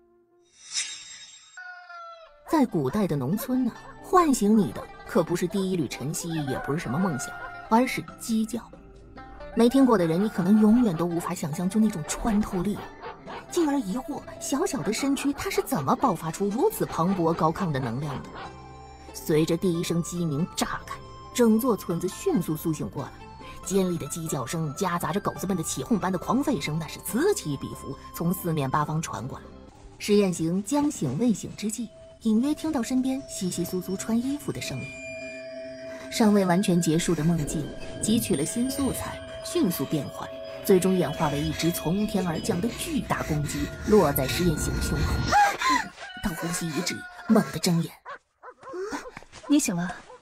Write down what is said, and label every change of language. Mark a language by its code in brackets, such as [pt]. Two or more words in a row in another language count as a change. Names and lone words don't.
[zh] 在古代的農村呢，喚醒你的可不是第一缕晨曦，也不是什麼夢想，而是雞叫。沒聽過的人，你可能永遠都無法想象就那種穿透力，進而疑惑小小的身軀它是怎麼爆發出如此磅礴高亢的能量的。隨着第一聲雞鳴炸開，整座村子迅速甦醒過來，尖利的雞叫聲夾雜着狗子們的起哄般的狂吠聲，那是此起彼伏，從四面八方傳過來。施雁行將醒未醒之際，隱約聽到身邊窸窸窣窣穿衣服的聲音。尚未完全結束的夢境汲取了新素材，迅速變換，最終演化為一隻從天而降的巨大公鸡，落在施雁行胸口。他呼吸一滞，猛地睜眼。你醒了？